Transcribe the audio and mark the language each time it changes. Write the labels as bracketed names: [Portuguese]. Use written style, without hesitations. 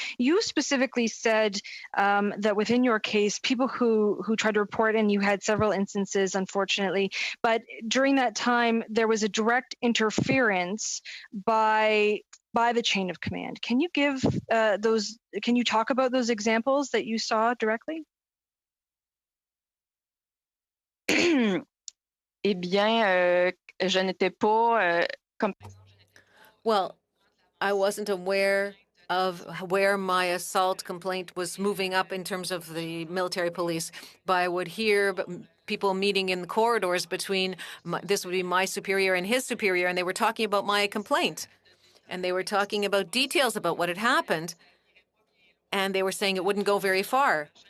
[English] You specifically said that within your case, people who tried to report, and you had several instances, unfortunately, but during that time, there was a direct interference by the chain of command. Can you give those? Can you talk about those examples that you saw directly? [French] Eh bien, je n'étais pas comme. [English] Well, I wasn't aware of where my assault complaint was moving up in terms of the military police, but I would hear people meeting in the corridors between this would be my superior and his superior, and they were talking about my complaint, and they were talking about details about what had happened, and they were saying it wouldn't go very far.